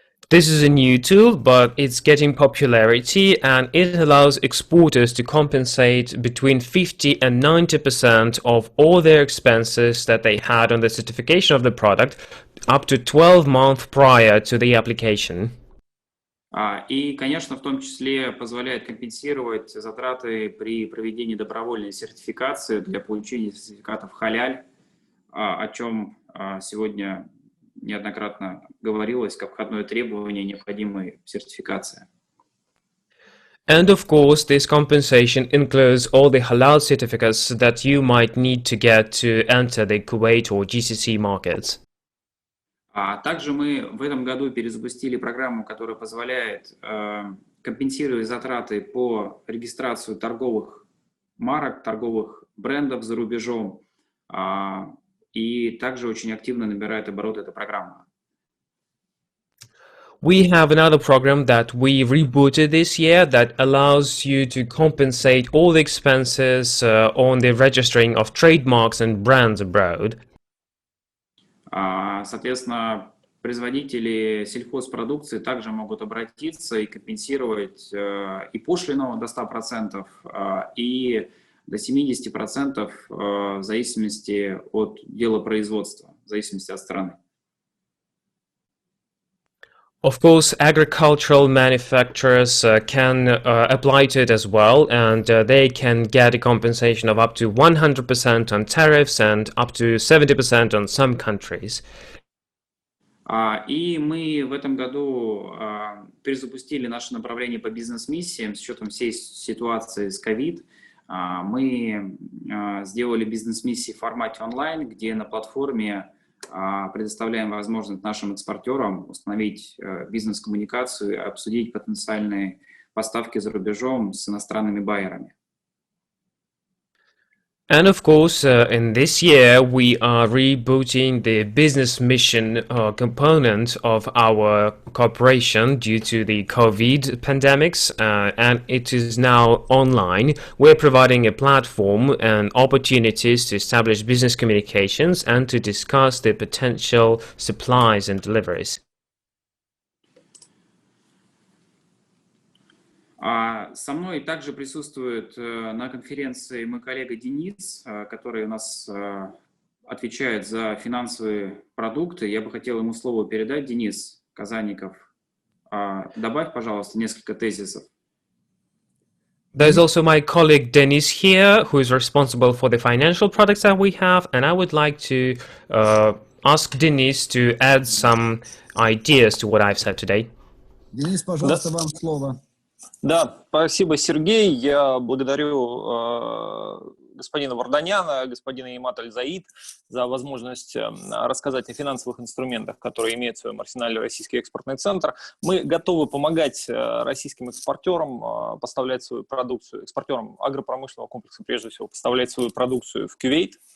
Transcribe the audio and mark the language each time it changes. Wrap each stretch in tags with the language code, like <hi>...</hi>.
<en>This is a new tool, but it's getting popularity and it allows exporters to compensate between 50 and 90% of all their expenses that they had on the certification of the product up to 12 months prior to the application.</en> <ru>И, конечно, в том числе позволяет компенсировать затраты при проведении добровольной сертификации для получения сертификатов халяль, о чем сегодня неоднократно говорилось, как входное требование необходимой сертификации.</ru> <en>And of course, this compensation includes all the halal certificates that you might need to get to enter the Kuwait or GCC markets.</en> <ru>Также мы в этом году перезапустили программу, которая позволяет компенсировать затраты по регистрации торговых марок, торговых брендов за рубежом, и также очень активно набирает обороты эта программа.</ru> <en>We have another program that we rebooted this year that allows you to compensate all the expenses on the registering of trademarks and brands abroad.</en> <ru>Соответственно, производители сельхозпродукции также могут обратиться и компенсировать и пошлину до 100%, и до 70% в зависимости от дела производства, в зависимости от страны.</ru> <en>Of course, agricultural manufacturers can apply to it as well, and they can get a compensation of up to 100% on tariffs and up to 70% on some countries.</en> <ru>И мы в этом году перезапустили наше направление по бизнес-миссиям с учетом всей ситуации с ковид. Мы сделали бизнес-миссии в формате онлайн, где на платформе предоставляем возможность нашим экспортерам установить бизнес-коммуникацию и обсудить потенциальные поставки за рубежом с иностранными байерами.</ru> <en>And of course, in this year, we are rebooting the business mission component of our cooperation due to the COVID pandemics, and it is now online. We're providing a platform and opportunities to establish business communications and to discuss the potential supplies and deliveries.</en> <ru>Со мной также присутствует на конференции мой коллега Денис, который у нас отвечает за финансовые продукты. Я бы хотел ему слово передать. Денис Казанников, добавь, пожалуйста, несколько тезисов.</ru> <en>There's also my colleague Denis here, who is responsible for the financial products that we have, and I would like to ask Denis to add some ideas to what I've said today.</en> <ru>Денис, пожалуйста, вам слово. Да, спасибо, Сергей. Я благодарю господина Варданяна, господина Имат-Аль-Заид за возможность рассказать о финансовых инструментах, которые имеет в своем арсенале Российский экспортный центр. Мы готовы помогать российским экспортерам поставлять свою продукцию, экспортерам агропромышленного комплекса, прежде всего, поставлять свою продукцию в Кувейт.</ru>